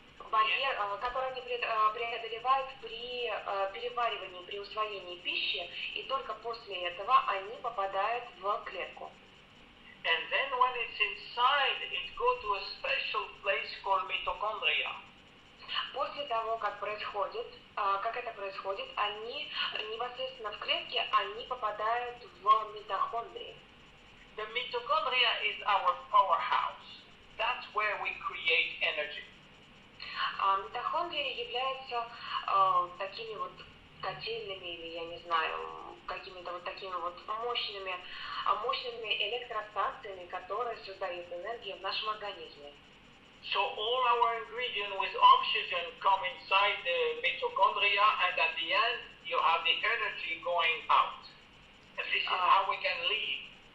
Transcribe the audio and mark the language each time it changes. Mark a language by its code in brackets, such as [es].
[ru] Барьер, который они преодолевают при переваривании, при усвоении пищи, и только после этого они попадают в клетку. [en] And then when it's inside, it goes to a special place called mitochondria. [ru] После того, как это происходит, они непосредственно в клетке, они попадают в митохондрии. [en] The mitochondria is our powerhouse. That's where we create energy. [ru] Митохондрии являются такими вот котельными или, я не знаю, какими-то вот такими вот мощными электростанциями, которые создают энергию в нашем организме. [en] So all our ingredients with oxygen come inside the mitochondria, and at the end you have the energy going out. And this is how we can live.